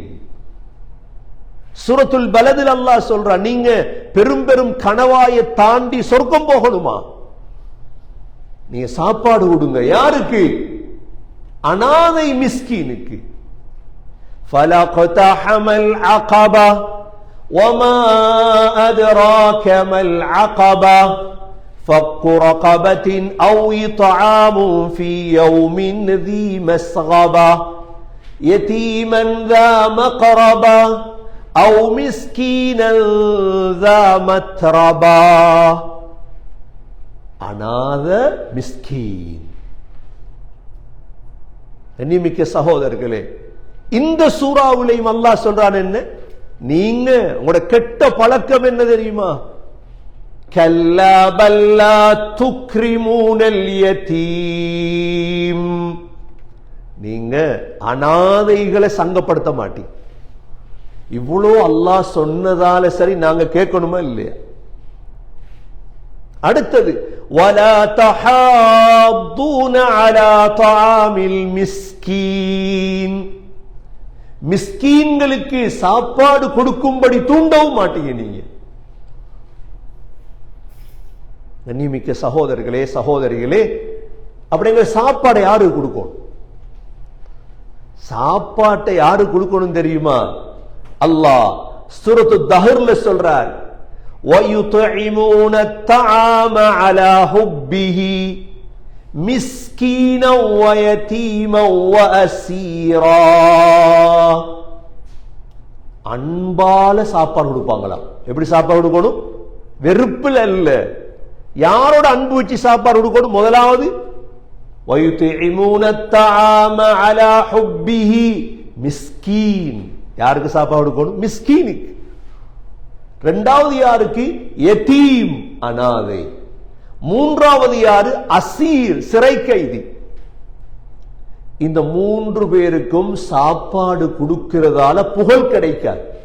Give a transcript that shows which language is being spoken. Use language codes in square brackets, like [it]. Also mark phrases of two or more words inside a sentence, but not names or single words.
[ta] சூரத்துல் பலதில் அல்லாஹ் சொல்றான், நீங்க பெரும் பெரும் கணவாயை தாண்டி சொர்க்கம் போகணுமா? நீங்க சாப்பாடு கொடுங்க. யாருக்கு? அனாதை மிஸ்கீனுக்கு. [ar] فلا اقتحم العقبة وما أدراك ما العقبة فك رقبة أو إطعام في يوم ذي مسغبة يتيما ذا مقربة أو مسكينا ذا متربة. [ta] அனாத மிஸ்கீன். கண்ணியமிக்க சகோதரர்களே, இந்த சூறாவிலையும் அல்லாஹ் சொல்றான் என்ன? நீங்க உங்களோட கெட்ட பழக்கம் என்ன தெரியுமா? [ar] كلا بل لا تكرمون اليتيم. [ta] நீங்க அனாதைகளை சங்கப்படுத்த மாட்டீங்க. இவ்வளோ அல்லாஹ் சொன்னதால சரி நாங்க கேட்கணுமா இல்லையா? [ar] அடுத்தது وَلَا تَحَاضُّونَ عَلَى طَعَامِ الْمِسْكِينِ, [ta] மிஸ்கீன்களுக்கு சாப்பாடு கொடுக்கும்படி தூண்டவும் மாட்டீங்க நீங்க. கண்ணியமிக்க சகோதரர்களே சகோதரிகளே, அப்படிங்கிற சாப்பாடை யாரு கொடுக்கணும்? சாப்பாட்டை யாரு கொடுக்கணும் தெரியுமா? அல்லாஹ் சூரத்து தஹர்ல சொல்றார், [ar] وَيُطْعِمُونَ الطَّعَامَ عَلَى حُبِّهِ مِسْكِينًا وَيَتِيمًا وَأَسِيرًا. [ta] அன்பால சாப்பாடு கொடுப்பாங்களாம். எப்படி சாப்பாடு கொடுக்கணும்? வெறுப்புல அல்ல. யாரோட அன்பு வச்சு சாப்பாடு கொடுக்கணும்? [ar] முதலாவது وَيُطْعِمُونَ الطَّعَامَ عَلَى حُبِّهِ மிஸ்கீன். [ta] யாருக்கு சாப்பாடு கொடுக்கணும்? மிஸ்கீனுக்கு. இரண்டாவது யாருக்கு? யதீம், அனாதை. மூன்றாவது யாரு? அசீர், சிறை கைதி. இந்த மூன்று பேருக்கும் சாப்பாடு கொடுக்கிறதால புகழ் கிடைக்காது.